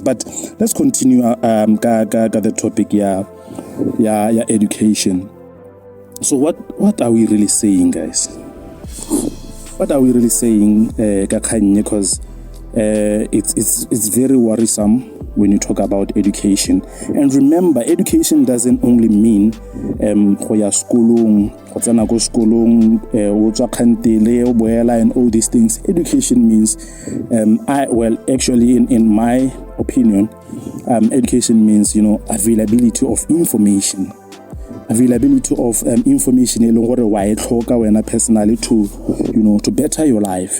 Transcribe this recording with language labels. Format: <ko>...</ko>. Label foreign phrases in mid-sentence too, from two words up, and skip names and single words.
<en>But let's continue the topic, education. So what are we really saying, guys? What are we really saying, because it's very worrisome when you talk about education. And remember, education doesn't only mean</en> <tn>go ya skolong, go tsena go skolong, o tswa khantele, o boela</tn> <en>and all these things. Education means actually in my opinion, education means, availability of information. Availability of information personally to better your life.</en>